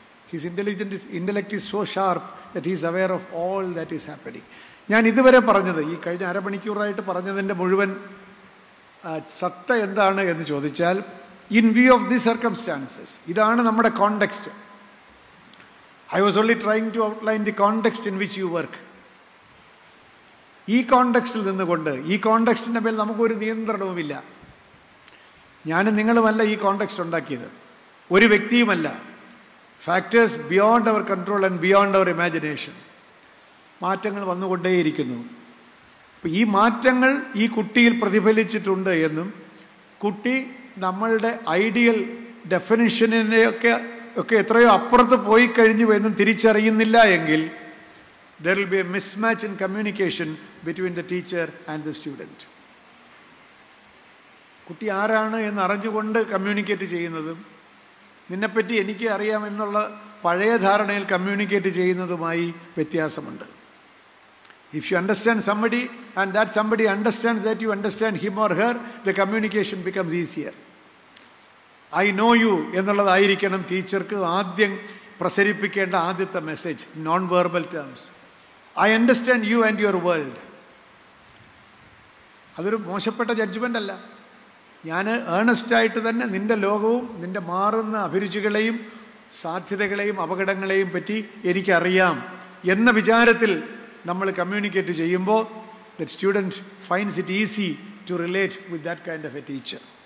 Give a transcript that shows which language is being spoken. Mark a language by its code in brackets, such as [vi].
[en] His intellect is so sharp that he's aware of all that is happening. [ml] ഞാൻ ഇതുവരെ പറഞ്ഞത്, ഈ കഴിഞ്ഞ അരമണിക്കൂറായിട്ട് പറഞ്ഞതിൻ്റെ മുഴുവൻ സത്ത എന്താണ് എന്ന് ചോദിച്ചാൽ, [en] in view of the circumstances, [ml] ഇതാണ് നമ്മുടെ context. [en] I was only trying to outline the context in which you work. [ml] ഈ കോണ്ടെക്സ്റ്റിൽ നിന്നുകൊണ്ട്, ഈ കോണ്ടെക്സ്റ്റിൻ്റെ മേൽ നമുക്കൊരു നിയന്ത്രണവുമില്ല. ഞാനും നിങ്ങളുമല്ല ഈ കോണ്ടെക്സ്റ്റ് ഉണ്ടാക്കിയത്, ഒരു വ്യക്തിയുമല്ല. [en] Factors beyond our control and beyond our imagination. [ml] മാറ്റങ്ങൾ വന്നുകൊണ്ടേയിരിക്കുന്നു. അപ്പോൾ ഈ മാറ്റങ്ങൾ ഈ കുട്ടിയിൽ പ്രതിഫലിച്ചിട്ടുണ്ട് എന്നും കുട്ടി നമ്മളുടെ ഐഡിയൽ ഡെഫിനിഷനെയൊക്കെ എത്രയോ അപ്പുറത്ത് പോയി കഴിഞ്ഞു എന്നും തിരിച്ചറിയുന്നില്ല എങ്കിൽ [en] there will be a mismatch in communication between the teacher and the student. [ml] കുട്ടി ആരാണ് എന്ന് അറിഞ്ഞുകൊണ്ട് കമ്മ്യൂണിക്കേറ്റ് ചെയ്യുന്നതും നിന്നെപ്പറ്റി എനിക്ക് അറിയാമെന്നുള്ള പഴയ ധാരണയിൽ കമ്മ്യൂണിക്കേറ്റ് ചെയ്യുന്നതുമായി വ്യത്യാസമുണ്ട്. [en] If you understand somebody and that somebody understands that you understand him or her, the communication becomes easier. I know you [ml] എന്നുള്ളതായിരിക്കണം ടീച്ചർക്ക് ആദ്യം പ്രസരിപ്പിക്കേണ്ട ആദ്യത്തെ message, [en] Non verbal terms. I understand you and your world. [ml] അതൊരു മോശപ്പെട്ട judgement അല്ല. ഞാൻ ഏണസ്റ്റായിട്ട് തന്നെ നിൻ്റെ ലോകവും നിൻ്റെ മാറുന്ന അഭിരുചികളെയും സാധ്യതകളെയും അപകടങ്ങളെയും പറ്റി എനിക്കറിയാം എന്ന വിചാരത്തിൽ നമ്മൾ കമ്മ്യൂണിക്കേറ്റ് ചെയ്യുമ്പോൾ [en] The student finds it easy to relate with that kind of a teacher.